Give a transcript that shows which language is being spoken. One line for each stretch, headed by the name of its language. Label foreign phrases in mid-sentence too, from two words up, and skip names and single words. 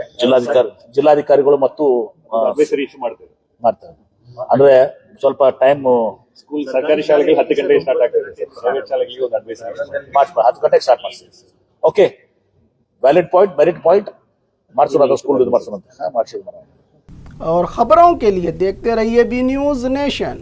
Kannada: ಜಿಲ್ಲಾಧಿಕಾರಿಗಳು ಮತ್ತು ಮಾಡ್ತಾರೆ. ಅಂದ್ರೆ ಸ್ವಲ್ಪ ಟೈಮ್ ಸ್ಕೂಲ್ ಸರ್ಕಾರಿ ಶಾಲೆಗೆ 10 ಗಂಟೆಗೆ ಸ್ಟಾರ್ಟ್ ಆಗ್ತದೆ, ಪ್ರೈವೇಟ್ ಶಾಲೆಗಳಿಗೆ ಒಂದು ಅಡ್ವೈಸರಿ 10 ಗಂಟೆಗೆ ಸ್ಟಾರ್ಟ್ ಮಾಡ್ತೀವಿ.
English: okay, valid point, merit point.
Kannada: ಮಾಡಿಸೋಣ, ಸ್ಕೂಲ್ ಮಾಡಿಸೋಣ, ಮಾಡಿಸಿದ.
Hindi: और खबरों के लिए देखते रहिए बी न्यूज़ नेशन।